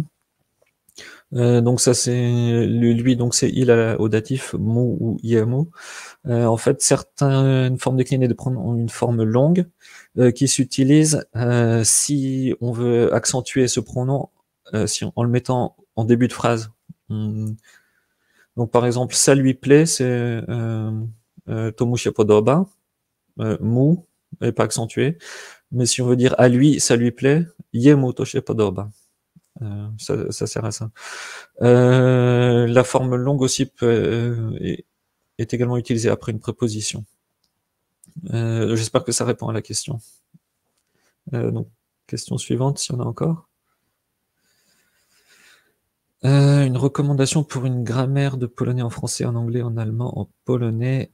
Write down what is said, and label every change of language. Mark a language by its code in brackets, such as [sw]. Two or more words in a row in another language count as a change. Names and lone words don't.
[fr] Donc ça c'est lui, donc c'est il au datif mu ou yemu. En fait, certaines formes déclinées de pronoms ont une forme longue qui s'utilise si on veut accentuer ce pronom en le mettant en début de phrase. Donc par exemple, ça lui plaît, c'est [pl] to mu się podoba, [fr] mu est pas accentué. Mais si on veut dire à lui, ça lui plaît, [pl] jemu to się podoba. [fr] Ça sert à ça. La forme longue aussi est également utilisée après une préposition. J'espère que ça répond à la question. Donc, question suivante, s'il y en a encore. Une recommandation pour une grammaire de polonais en français, en anglais, en allemand, en polonais.